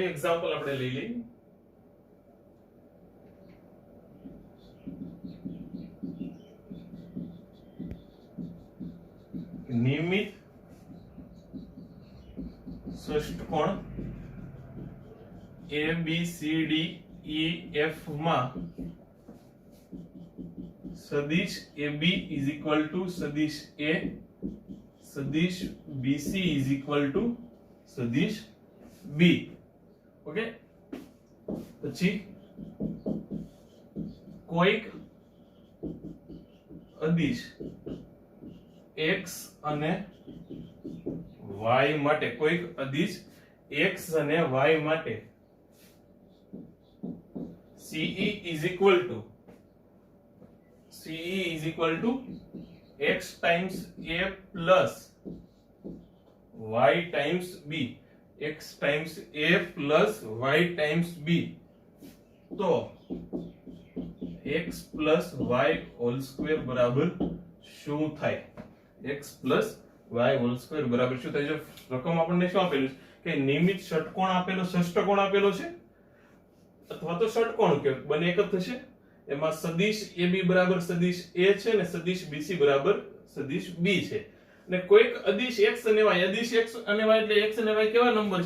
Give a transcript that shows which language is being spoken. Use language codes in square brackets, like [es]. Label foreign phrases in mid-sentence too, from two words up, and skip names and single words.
[gu] એક્ઝામ્પલ આપણે લઈ લઈએ. નિયમિત ષષ્ઠકોણ a b c d e f માં સદિશ ab [en] is equal to [gu] સદિશ a, સદિશ bc [en] is equal to [gu] સદિશ b. ઓકે, પછી કોઈક અદિશ x અને y માટે, કોઈક અદિશ x અને y માટે [en] CE is equal to x times a plus y times b, x times a plus y times b. [gu] તો [en] x plus y whole square [gu] બરાબર શું થાય? [en] x plus y whole square [gu] બરાબર શું થાય? જો રકમ આપણને શું આપેલું છે કે નિયમિત ષટકોણ આપેલો, ષષ્ઠકોણ આપેલો છે અથવા તો ષટકોણ કે બંને એક જ થશે. એમાં સદિશ AB બરાબર સદિશ A છે ને સદિશ BC બરાબર સદિશ B છે. અને કોઈક અદિશ x અને y, અદિશ x અને y એટલે x અને y કેવા નંબર છે?